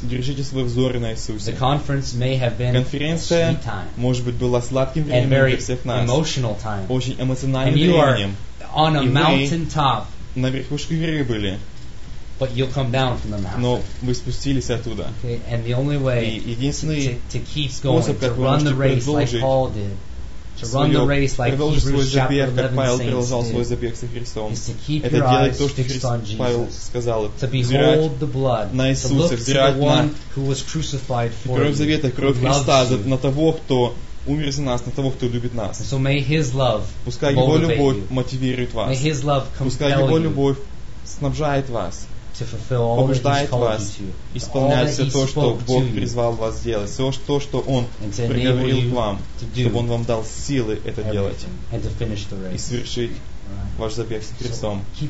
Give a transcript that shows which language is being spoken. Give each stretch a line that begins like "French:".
Russian: Держите свой взор на Иисусе.
English: The conference may have been
Russian: конференция,
English: a sweet time,
Russian: может быть, была сладким временем для всех нас.
English: Emotional time.
Russian: Очень эмоциональным временем.
English: On a mountaintop.
Russian: На верхушке горы были.
English: But you'll come down from the mountain.
Russian: Но вы спустились оттуда.
English: Okay? And the only way to keep going, to run the race like Paul did, to run the race like Hebrews chapter 11 saints did, is to keep your eyes fixed on Jesus, to behold the blood, to look to the one who was crucified for you, who loves you.
Russian: Умер за нас, на того, кто любит нас.
English: So may his love
Russian: пускай его любовь мотивирует вас.
English: May his love compel you,
Russian: пускай его любовь снабжает вас, побуждает вас исполнять все то, что Бог призвал вас делать, все то, что Он приговорил к вам, чтобы Он вам дал силы это делать и свершить ваш забег с Христом.